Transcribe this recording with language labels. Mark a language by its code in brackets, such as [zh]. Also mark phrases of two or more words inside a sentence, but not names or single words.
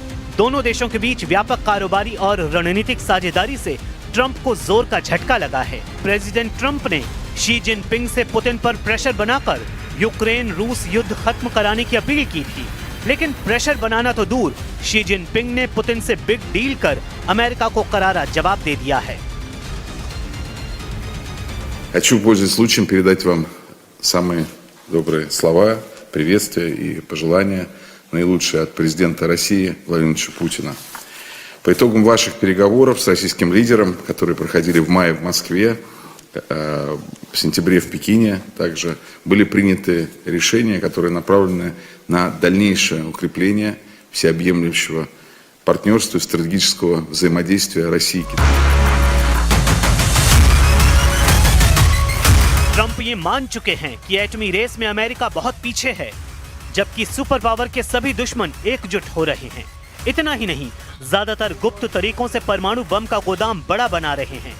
[hi] दोनों देशों के बीच व्यापक कारोबारी और रणनीतिक साझेदारी से ट्रंप को जोर का झटका लगा है। प्रेसिडेंट ट्रंप ने शी जिनपिंग से पुतिन पर प्रेशर बनाकर यूक्रेन रूस युद्ध खत्म कराने की अपील की थी, लेकिन प्रेशर बनाना तो दूर, शी जिनपिंग ने पुतिन से [en] big deal [hi] कर अमेरिका को करारा जवाब दे दिया है। [ru] Хочу, пользуясь случаем, передать вам самые добрые слова, приветствия и пожелания, наилучшие от президента России Владимира Путина. По итогам ваших переговоров с российским лидером, которые проходили в мае в Москве, в сентябре в Пекине, также были приняты решения, которые направлены на дальнейшее укрепление всеобъемлющего партнерства и стратегического взаимодействия России и Китая. [hi] ट्रंप ये मान चुके हैं कि एटमी रेस में अमेरिका बहुत पीछे है, जबकि सुपर पावर के सभी दुश्मन एकजुट हो रहे हैं। इतना ही नहीं, ज्यादातर गुप्त तरीकों से परमाणु बम का गोदाम बड़ा बना रहे हैं।